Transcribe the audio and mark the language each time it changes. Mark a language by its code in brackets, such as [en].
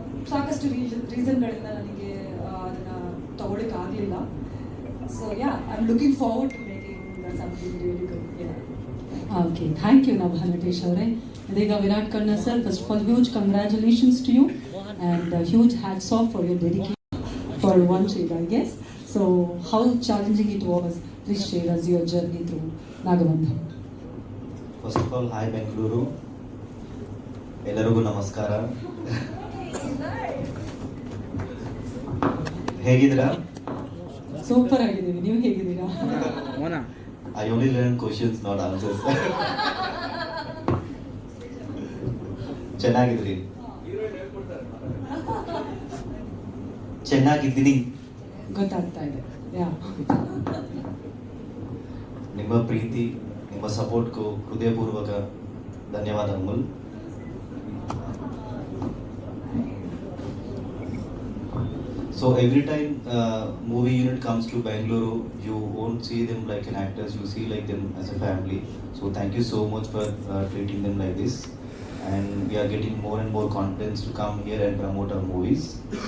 [kn] ಸಾಕಷ್ಟು ರೀಸನ್ಗಳಿಂದ ನನಗೆ ಅದನ್ನ ತಗೊಳ್ಳಿಕ್ಕೆ ಆಗಲಿಲ್ಲ. [en] So yeah, I am looking forward to making something really good. Okay, thank you Nabha Natesh ಅವರೇ. ಇದೀಗ Virat Karna sir, first of all huge congratulations to you and huge hats off for your dedication for one shade, I guess. So, how challenging it was, please share us your journey through Nagabandham. First of all hi Bengaluru, [kn] ಎಲ್ಲರಿಗೂ ನಮಸ್ಕಾರ. ಹೇಗಿದ್ದೀರಾ? Super ಆಗಿದ್ದೀವಿ, ನೀವು ಹೇಗಿದ್ದೀರಾ? [en] I only learn questions not answers. [kn] ಚೆನ್ನಾಗಿದ್ರಿ? ಚೆನ್ನಾಗಿದ್ದೀನಿ. ಗೊತ್ತಾಗ್ತಾ ಇದೆ. ಯಾ, ನಿಮ್ಮ ಪ್ರೀತಿ, ನಿಮ್ಮ ಸಪೋರ್ಟ್ಗೂ ಹೃದಯಪೂರ್ವಕ ಧನ್ಯವಾದಗಳು. [en] So every time movie unit comes to Bangalore, you won't see them like an actors, you see like them as a family. So thank you so much for treating them like this. And we are getting more and more confidence to come here and promote our movies.